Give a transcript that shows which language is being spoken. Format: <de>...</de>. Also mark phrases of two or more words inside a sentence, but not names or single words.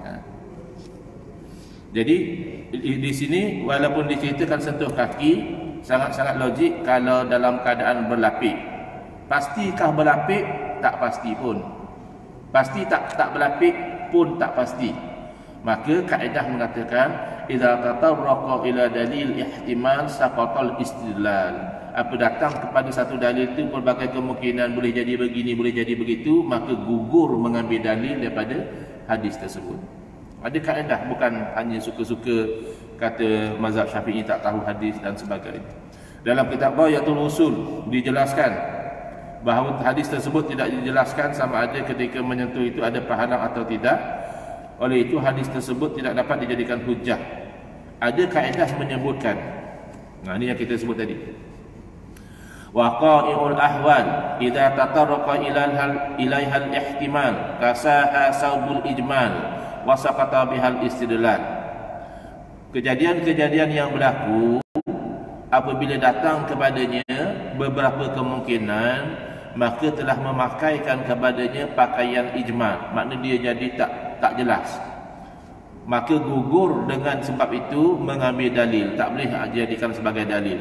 <ms>Jadi di sini walaupun diceritakan sentuh kaki, sangat-sangat logik kalau dalam keadaan berlapik. Pastikah berlapik? Tak pasti pun. Pasti tak berlapik pun tak pasti. Maka kaedah mengatakan</ms> <ar>إذا تطرق إلى دليل احتمال سقط الاستدلال.</ar> <ms>Apa datang kepada satu dalil itu berbagai kemungkinan, boleh jadi begini, boleh jadi begitu, maka gugur mengambil dalil daripada hadis tersebut. Ada kaedah, bukan hanya suka-suka kata mazhab Syafi'i tak tahu hadis dan sebagainya. Dalam kitab Ghayatul Usul dijelaskan bahawa hadis tersebut tidak dijelaskan sama ada ketika menyentuh itu ada pahalang atau tidak. Oleh itu hadis tersebut tidak dapat dijadikan hujah. Ada kaedah menyebutkan. Nah, ini yang kita sebut tadi.</ms> <ar>وقائع الأحوال إذا تطرق إليها الاحتمال كساها ثوب الإجمال وسقط بها الاستدلال.</ar> <ms>Kejadian-kejadian yang berlaku apabila datang kepadanya beberapa kemungkinan, maka telah memakaikan kepadanya pakaian ijmal, makna dia jadi tak jelas. Maka gugur dengan sebab itu mengambil dalil, tak boleh jadikan sebagai dalil.</ms>